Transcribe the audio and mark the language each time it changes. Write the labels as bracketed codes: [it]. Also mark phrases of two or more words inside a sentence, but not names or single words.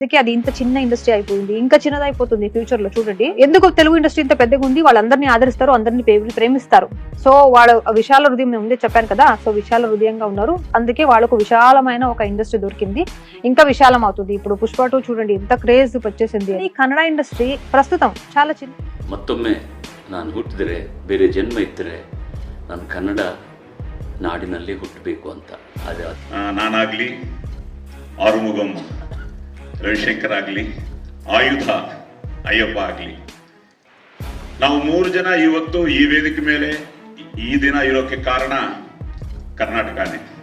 [te] అందుకే అది ఇంత చిన్న ఇండస్ట్రీ అయిపోయింది, ఇంకా చిన్నదైపోతుంది ఫ్యూచర్ లో. చూడండి ఎందుకు తెలుగు ఇండస్ట్రీ ఇంత పెద్దగా ఉంది, వాళ్ళందరినీ ఆదరిస్తారు, అందరినీ ప్రేమిస్తారు. సో వాళ్ళ విశాల హృదయం, నేను ముందే చెప్పాను కదా, సో విశాల హృదయంగా ఉన్నారు. అందుకే వాళ్ళకు విశాలమైన ఒక ఇండస్ట్రీ దొరికింది, ఇంకా విశాలం అవుతుంది. ఇప్పుడు పుష్ప 2 చూడండి ఎంత క్రేజ్ వచ్చేసింది. ఈ కన్నడ ఇండస్ట్రీ ప్రస్తుతం చాలా చిన్న. [kn] ಮತ್ತೊಮ್ಮೆ ನಾನು ಹುಟ್ಟಿದರೆ ಬೇರೆ ಜನ್ಮ ಇದ್ದರೆ ನಾನು ಕನ್ನಡ ನಾಡಿನಲ್ಲಿ ಹುಟ್ಟಬೇಕು ಅಂತ. ಅದೇ ನಾನಾಗಲಿ, ಆರುಮುಗಂ ರವಿಶಂಕರ್ ಆಗಲಿ, ಆಯುಧ ಅಯ್ಯಪ್ಪ ಆಗಲಿ, ನಾವು 3 ಜನ ಇವತ್ತು ಈ ವೇದಿಕೆ ಮೇಲೆ ಈ ದಿನ ಇರೋಕ್ಕೆ ಕಾರಣ ಕರ್ನಾಟಕನೇ.